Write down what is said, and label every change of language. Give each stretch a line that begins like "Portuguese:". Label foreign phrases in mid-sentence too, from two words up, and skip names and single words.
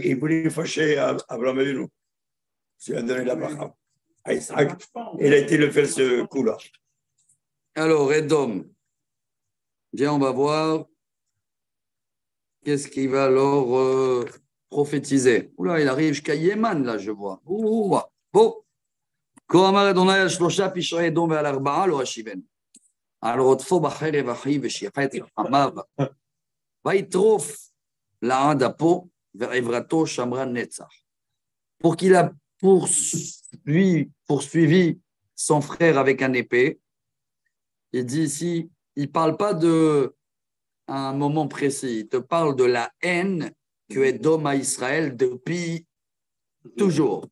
French: Il voulait fâcher Abraham Avinu. Il a donné la bracha à Isaac. Il a été le faire ce coup-là. Alors, Edom. Viens, on va voir. Qu'est-ce qu'il va alors prophétiser? Oula, il arrive jusqu'à Yéman, là, je vois. Ouh, bon.
Hebrew: כה אמר יהוה על שלשה פשעי אדום ועל ארבעה לא אשיבנו. על רודפו בחרב אחיו ושיחת רחמיו, ויטרוף לעד אפו ועברתו שמרה נצח.
French: pour qu'il a poursuivi son frère avec un épée. Il dit ici, il ne parle pas d'un moment précis, il te parle de la haine que Édom à Israël depuis toujours.